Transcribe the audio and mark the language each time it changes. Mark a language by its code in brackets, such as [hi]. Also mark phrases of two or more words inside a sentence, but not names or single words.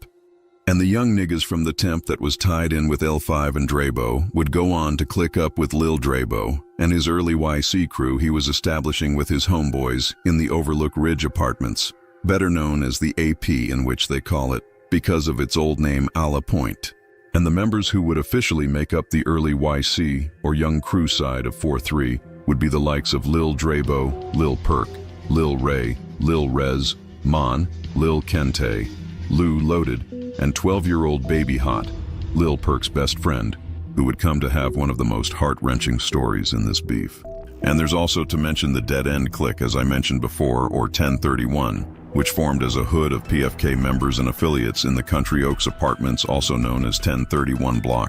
[en] And the young niggas from the Temp that was tied in with L5 and Drabo would go on to click up with Lil Drabo and his early YC crew he was establishing with his homeboys in the Overlook Ridge apartments, better known as the AP in which they call it, because of its old name Alla Point. And the members who would officially make up the early YC or young crew side of 4-3 would be the likes of Lil Drabo, Lil Perk, Lil Ray, Lil Rez, Mon, Lil Kente, Lou Loaded, and 12-year-old Baby Hot, Lil Perk's best friend, who would come to have one of the most heart-wrenching stories in this beef. And there's also to mention the Dead End Clique, as I mentioned before, or 1031, which formed as a hood of PFK members and affiliates in the Country Oaks apartments, also known as 1031 Block.